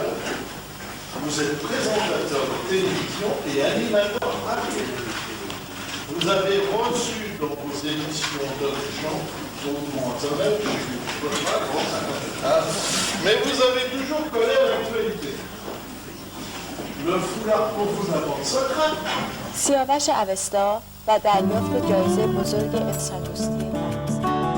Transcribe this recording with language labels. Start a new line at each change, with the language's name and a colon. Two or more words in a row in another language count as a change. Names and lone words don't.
French: Vous êtes présentateur de télévision et animateur radio. Vous avez reçu dans vos émissions d'audition, mais vous avez toujours collé à l'actualité. Le foulard pour vous apporte secret.
Persian: سیاوش اوستا و دریافت جایزه بزرگ انسان دوستی فرانسه.